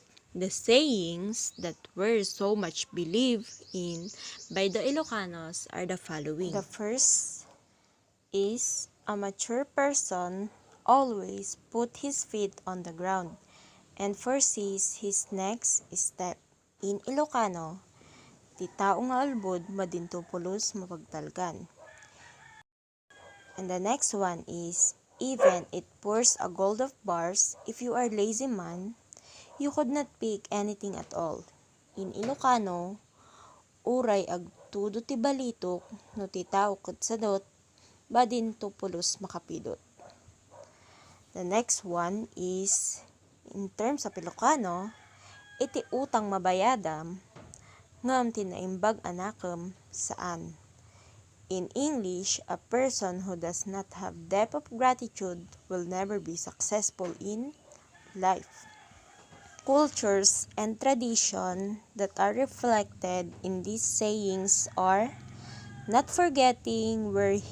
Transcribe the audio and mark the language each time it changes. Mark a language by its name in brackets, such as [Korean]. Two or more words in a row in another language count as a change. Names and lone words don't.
[English] The sayings that were so much believed in by the Ilocanos are the following. The first is a mature person always put his feet on the ground and foresees his next step. In Ilocano, [Iloko] ti tao nga albod madinto pulos mapagtalgan. [English] And the next one is, even it pours a gold of bars, if you are lazy man, you could not pick anything at all. In Ilocano, [Iloko] uray agtudo ti balitok, no ti tao ket sadot, badin to pulos makapidot. [English] The next one is, in terms of Ilocano, [Iloko] iti utang mabayadam, ngam tinaimbag anakem saan. [English] In English, a person who does not have depth of gratitude will never be successful in life. Cultures and tradition that are reflected in these sayings are not forgetting where